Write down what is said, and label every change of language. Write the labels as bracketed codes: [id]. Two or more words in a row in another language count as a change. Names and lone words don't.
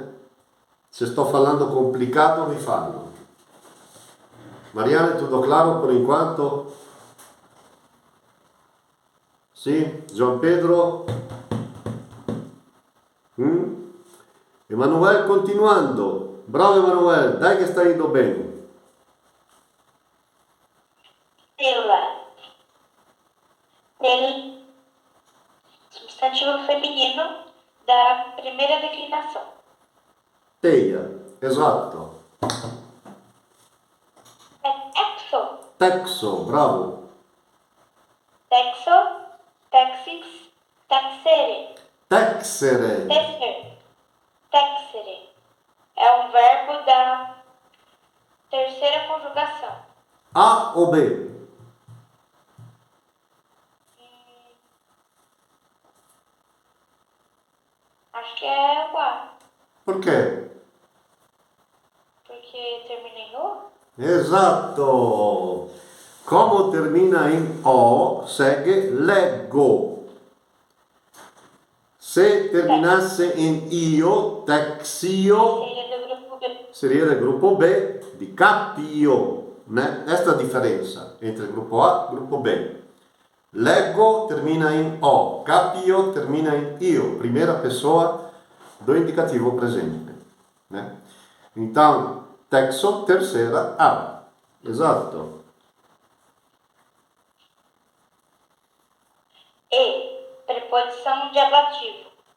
[pt] Se estou falando complicado, me fala. Mariana, tudo claro por enquanto? Sim? João Pedro? Emanuel, continuando. [it] Bravo, Emanuel, dai che stai indo bene. [pt] Ele, substantivo feminino da primeira declinação. [it] Teia, esatto. [pt] É exo, Texo, bravo. [la] texo, texis, texere, Texere. [pt] tecer, texere. É um verbo da terceira conjugação. A ou B? Acho que é o A, Por quê? porque termina em O. [it] Esatto. Como termina in O, segue leggo. Se terminasse in io, texio, [pt] Seria do grupo B. [it] seria del gruppo B di capio, né? Esta è la differenza entre il gruppo A e il gruppo B. Leggo termina in O, capio termina in io, [pt] primeira pessoa do indicativo presente, né? Então, texo, terceira A. [it] Esatto. [pt] E, preposição de ablativo.